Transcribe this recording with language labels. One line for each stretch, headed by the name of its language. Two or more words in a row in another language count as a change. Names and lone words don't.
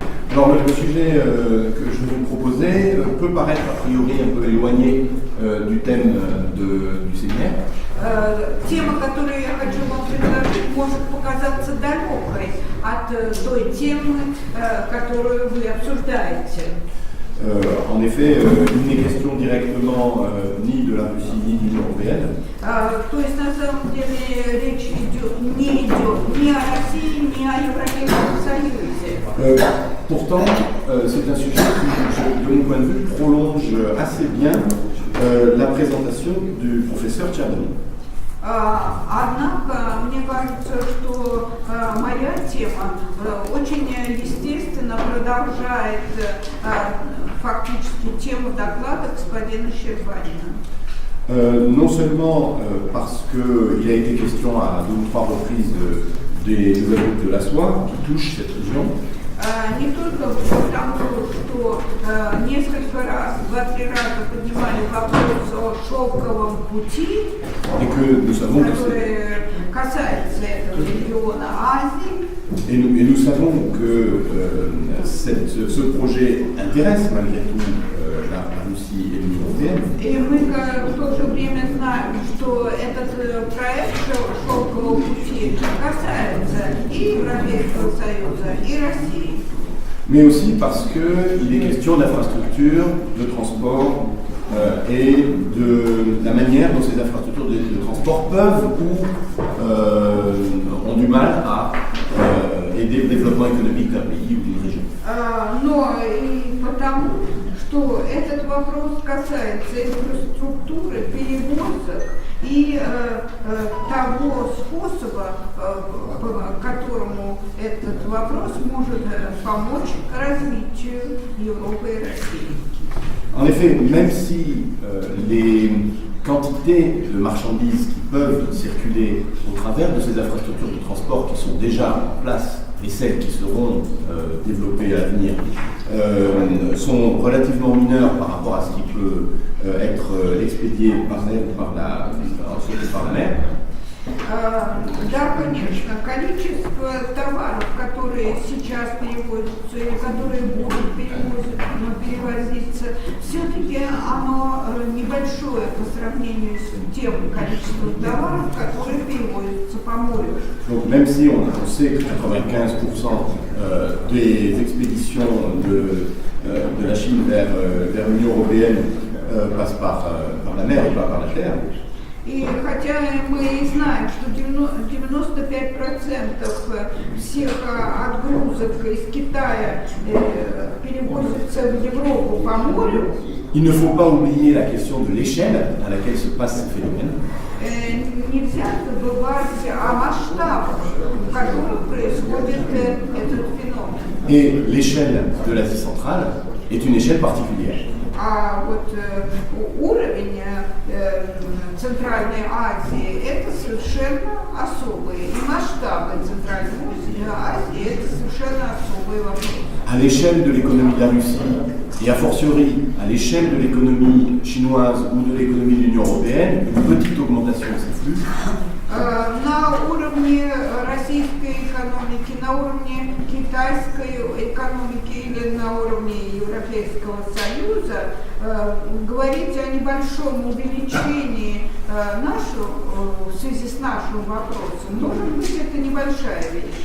French: Alors le sujet que je vais vous proposer peut paraître a priori un peu éloigné du thème du séminaire.
Russian: Тема, которую я хочу вам предложить, может показаться далекой от той темы, которую вы обсуждаете.
French: En effet, il n'est question directement ni de la Russie ni de l'Union européenne.
Russian: То есть на самом деле речь не идет ни о России, ни о Европейском Союзе.
French: Pourtant, c'est un sujet qui, de mon point de vue, prolonge assez bien la présentation du professeur Tcherny.
Russian: Однако, мне кажется, что моя тема очень естественно продолжает фактически тему доклада господина Щербанина.
French: Non seulement parce qu'il a été question à 2 ou 3 reprises des nouvelles routes de la soie qui touchent cette région.
Russian: Не только потому, что несколько раз, 2-3 раза поднимали вопрос о шелковом пути, который касается этого региона Азии.
French: Et nous savons que ce projet intéresse malgré tout la Russie et l'Union européenne.
Russian: И мы в то же время знаем, что этот проект шелкового пути касается и Европейского Союза, и России.
French: Mais aussi parce qu'il est question d'infrastructures, de transport et de la manière dont ces infrastructures de transport peuvent ou ont du mal à aider le développement économique d'un pays ou d'une région.
Russian: Но и потому, что этот вопрос касается инфраструктуры, перевозок и того способа, по которому этот вопрос может помочь развитию Европы и России.
French: En effet, même si les quantités de marchandises qui peuvent circuler au travers de ces infrastructures de transport qui sont déjà en place et celles qui seront développées à l'avenir sont relativement mineures par rapport à ce qui peut être expédié par air ou par la mer.
Russian: Да, конечно, количество товаров, которые сейчас перевозятся или которые будут перевозиться, все-таки оно небольшое по сравнению с тем количеством товаров, которые перевозятся по морю.
French: Donc même si on sait que 95% des expéditions de la Chine vers l'Union européenne passent par la mer et pas par la terre.
Russian: И хотя мы знаем, что 95% всех отгрузок из Китая перевозятся в Европу по морю,
French: il ne faut pas oublier la question de l'échelle à laquelle se passent ces phénomènes.
Russian: Нельзя забывать о масштабах, в которых происходит этот феномен.
French: Et l'échelle de l'Asie centrale est une échelle particulière.
Russian: А вот уровень Центральной Азии это совершенно особые, и масштабы Центральной Азии это совершенно особый вопрос.
French: À l'échelle de l'économie de la Russie, et a fortiori à l'échelle de l'économie chinoise ou de l'économie de l'Union européenne, une petite augmentation de ces flux.
Russian: На уровне российской экономики, на уровне китайской экономики или на уровне Европейского Союза говорить о небольшом увеличении в связи с нашим вопросом, может быть, это небольшая вещь.